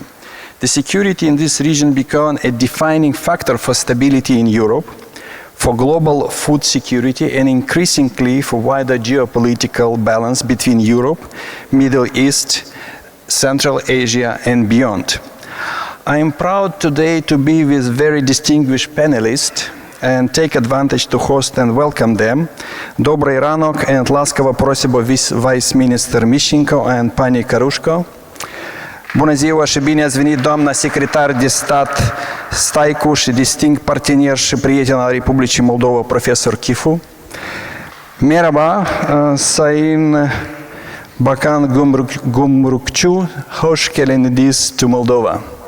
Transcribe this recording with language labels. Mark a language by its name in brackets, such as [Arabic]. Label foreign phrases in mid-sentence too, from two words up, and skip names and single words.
[English] The security in this region became a defining factor for stability in Europe, for global food security, and increasingly for wider geopolitical balance between Europe, Middle East, Central Asia, and beyond. I am proud today to be with very distinguished panelists and take advantage to host and welcome them. [Ukrainian] Добрий ранок, [English] and [Ukrainian] ласково просимо [English] Vice Minister Mishchenko and Pani Karushko. [Romanian] Bună ziua și bine ați venit, doamna secretar de stat Staicu și distinct partener și prieten al Republicii Moldova, profesor Kifu. [Turkish] Merhaba, Sayın Bakan Gumrukçu, hoş geldiniz to Moldova.